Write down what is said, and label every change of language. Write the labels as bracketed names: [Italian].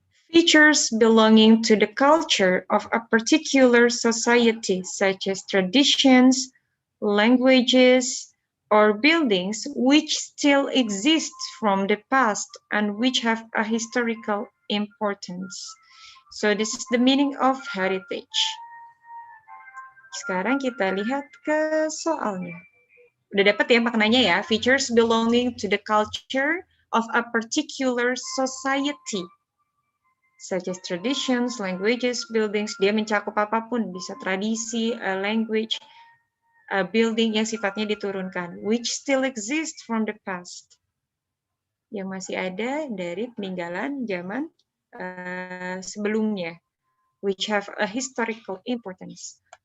[English] Features belonging to the culture of a particular society, such as traditions, languages, or buildings which still exist from the past and which have a historical importance. So this is the meaning of heritage. [Indonesian] Sekarang kita lihat ke soalnya. Udah dapat ya maknanya ya, [English] features belonging to the culture of a particular society, such as traditions, languages, buildings. [Indonesian] Dia mencakup apapun, bisa tradisi, language, building yang sifatnya diturunkan, [English] which still exist from the past, [Indonesian] yang masih ada dari peninggalan zaman sebelumnya, [English] which have a historical importance.